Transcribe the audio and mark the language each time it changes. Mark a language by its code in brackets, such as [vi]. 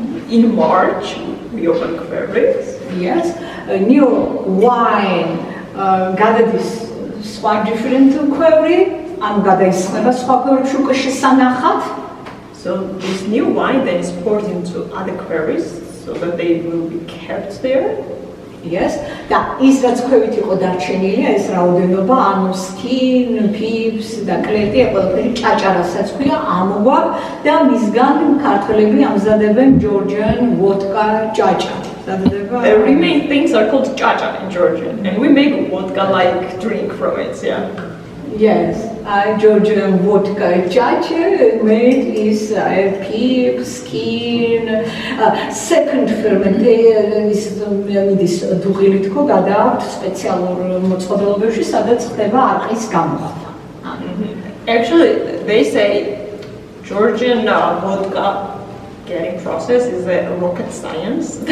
[en] In March, we open queries. Yes, new wine [ka] გადადის სხვა [en] different query, [ka] ამ გადაისხება სხვა query-ში უკვე შესანახად. [en] So this new wine then is poured into other queries so that they will be kept there. [ka] Yes, და ის რაც ქვევით იყო დარჩენილი, ეს რაოდენობა, ანუ [en] skin, pips [ka] და კლეტი, ყველაფერი ჭაჭარასაც ქვია, ამოგვაქვს და მისგან ქართველები ამზადებენ [en] Georgian vodka [ka] ჭაჭა. [en] The remaining things are called chacha in Georgian, and we make vodka-like drink from it. Yeah. Yes, Georgian vodka [ka] ჭაჭა [en] made is pip, skin, second fermentation is [ka] მიდის დუღილით ხო გადააქვთ სპეციალურ მოწყობილობებში, სადაც ხდება არყის გამოხატვა. [en] Actually, they say Georgian vodka getting process is a rocket science.